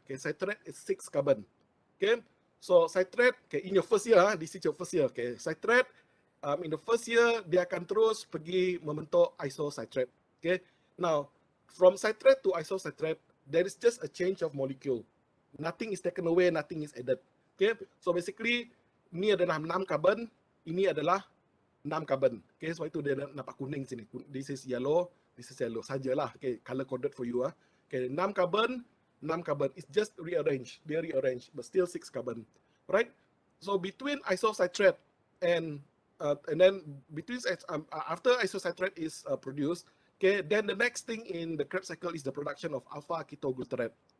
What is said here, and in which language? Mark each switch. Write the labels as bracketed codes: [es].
[en] Okay, citrate is 6 carbon. Okay, so citrate, okay, in your first year, this is your first year. Okay, citrate in the first year [ms] dia akan terus pergi membentuk [en] isocitrate. Okay, now from citrate to isocitrate, there is just a change of molecule. Nothing is taken away, nothing is added. [ms] Okay, so basically ini adalah 6 carbon, ini adalah 6 carbon. Okay, sebab itu dia nampak kuning sini. [en] This is yellow [ms] sajalah. [en] Okay, color coded for you. Okay, 6 carbon, 6 carbon. It's just rearranged. Dia rearranged, but still 6 carbon. Right? So between isocitrate and then between after isocitrate is produced, okay, then the next thing in the Krebs cycle is the production of alpha ketoglutarate.